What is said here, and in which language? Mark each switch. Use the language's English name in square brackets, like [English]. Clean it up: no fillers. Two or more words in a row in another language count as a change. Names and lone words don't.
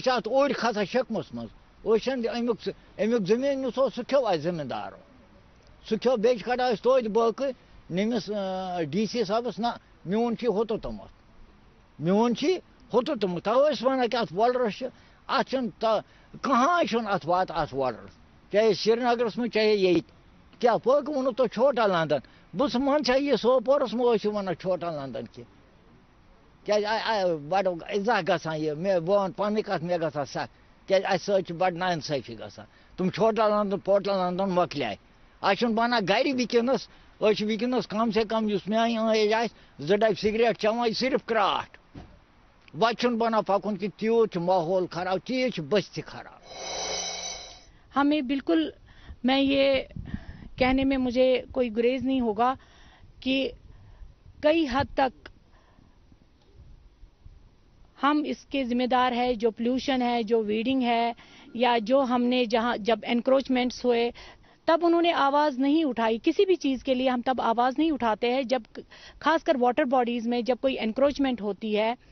[Kashmiri] چھِ اتھ اوٚڑۍ کھسان شِکمس منٛز أسۍ چھِنہٕ امیُک زٔمیٖن یُس اوس سُہ کھیوٚو اَسہِ زٔمیٖندارو سُہ کھیوٚو بیٚیہِ چھِ کڑان أسۍ توتہِ بٲقٕے نٔمِس ڈی سی صٲبس نہ میون چھُ ہوٚتُر توٚمُت میون چھُ ہوٚتُر توٚمُت توے ٲسۍ وَنان کہِ اتھ وۄلرس چھِ اتھ چھُنہٕ کٕہٲنۍ چھُنہٕ اتھ واتان اتھ وۄلرس چاہے سرینگرس منٛز چاہے ییٚتہِ کیٛاہ پٲکۍ ووٚنوٕ تۄہہِ چھوٹا لندن بہٕ ژٕ منٛز چھا یہِ سوپورس منٛز ٲسِو ونان چھوٹا لندن کہِ کیٛازِ بڑٕ اِزاہ گژھان یہِ مےٚ بہٕ وَنہٕ پنٕنۍ کتھ مےٚ گژھان سخ کیٛازِ اَسہِ سۭتۍ چھِ بڑٕ نااِنصٲفی گژھان تِم چھوٹا لندن پوٹا لندن مۄکلیے اَسہِ چھُنہٕ بنان گرِ وٕنکٮ۪نس أسۍ چھِ وٕنکٮ۪نس [Urdu] کم سے کم [Kashmiri] یُس میٛانہِ ایج آسہِ 2 ڈبہٕ سگریٹ چٮ۪وان صرف کرٛاٹھ وتہِ چھُنہٕ بنان پکُن کہِ تیوٗت چھُ ماحول خراب تیٖژ چھِ بستی خراب [Urdu] ہمیں بالکل میں یہ کہنے میں مجھے کوئی گریز نہیں ہوگا کہ کئی حد تک ہم اس کے ذمہ دار ہے جو پلیوشن ہے جو ویڈنگ ہے یا جو ہم نے جب انکروچمنٹس ہوئے تب انہوں نے آواز نہیں اٹھائی کسی بھی چیز کے لیے ہم تب آواز نہیں اٹھاتے ہیں جب خاص کر [English] water bodies [Urdu] میں جب کوئی انکروچمنٹ ہوتی ہے